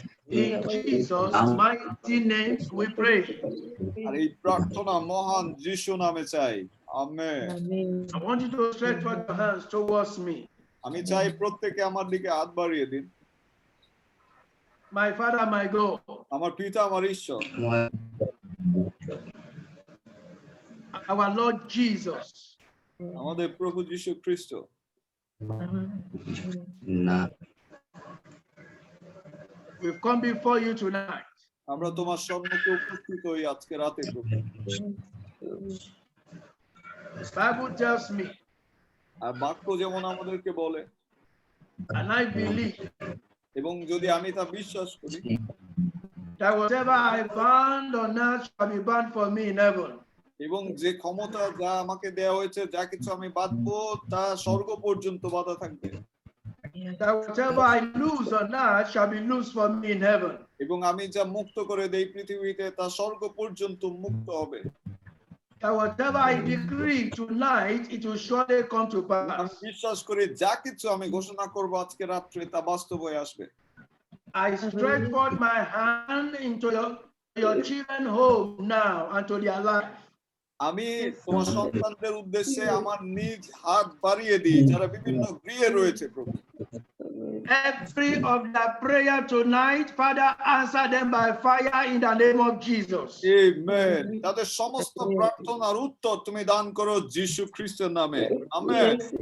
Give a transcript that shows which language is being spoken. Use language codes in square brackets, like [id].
[en] In Jesus' mighty name we pray. [bn] আর এই প্রার্থনা মহান যিশু নামে চাই, amen. [en] I want you to stretch out your hands towards me. [bn] আমি চাই প্রত্যেকে আমার দিকে হাত বাড়িয়ে দিন। [en] My Father, my God. [bn] আমার পিতা, আমার ঈশ্বর, [en] Our Lord Jesus. [bn] আমাদের প্রভু যীশু খ্রিস্ট, [en] We've come before you tonight. [bn] আমরা তোমার সম্মুখে উপস্থিত হই আজকে রাতে প্রভু। [en] The Bible tells me, [bn] আর বাক্য যেমন আমাদেরকে বলে, [en] and I believe, [bn] এবং যদি আমি তা বিশ্বাস করি, [en] that whatever I bound on earth shall be bound for me in heaven. [bn] এবং যে ক্ষমতা যা আমাকে দেওয়া হয়েছে, যা কিছু আমি বাঁধবো তা স্বর্গ পর্যন্ত বাঁধা থাকবে। [en] That whatever I lose on earth shall be loose for me in heaven. [bn] এবং আমি যা মুক্ত করে দেই পৃথিবীতে, তা স্বর্গ পর্যন্ত মুক্ত হবে। [en] That whatever I decree tonight, it will surely come to [bn] আমি [en] pass. [bn] বিশ্বাস করি যা কিছু আমি ঘোষণা করব আজকে রাত্রে, তা বাস্তব হয়ে আসবে। [en] I stretch forth my hand into your children home now and to their life. [bn] আমি তোমার সন্তানদের উদ্দেশ্যে আমার নিজ হাত বাড়িয়ে দিই যারা বিভিন্ন গৃহে রয়েছে প্রভু। [en] Every of their prayer tonight, Father, answer them by fire in the name of Jesus. [bn] Amen. তাদের সমস্ত প্রার্থনার উত্তর তুমি দান করো যীশু খ্রিস্টের নামে, আমেন।